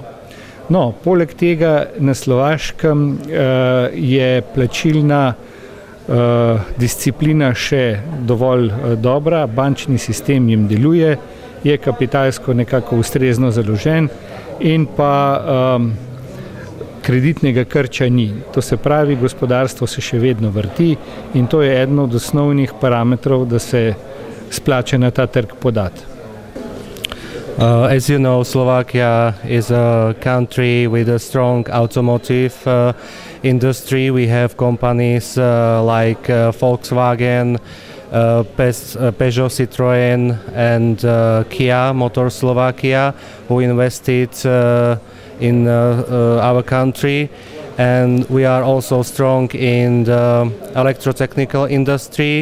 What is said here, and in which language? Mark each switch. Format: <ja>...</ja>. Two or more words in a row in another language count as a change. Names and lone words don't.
<sl>No, poleg tega na Slovaškem je plačilna disciplina še dovolj dobra, bančni sistem jim deluje, je kapitalsko nekako ustrezno založen in pa kreditnega krča ni. To se pravi, gospodarstvo se še vedno vrti in to je eden od osnovnih parametrov, da se splača na ta trg podati.</sl> <en>As you know, Slovakia is a country with a strong automotive industry. We have companies like Volkswagen, Peugeot, Citroën and Kia Motor Slovakia, who invested in our country, and we are also strong in the electrotechnical industry.</en>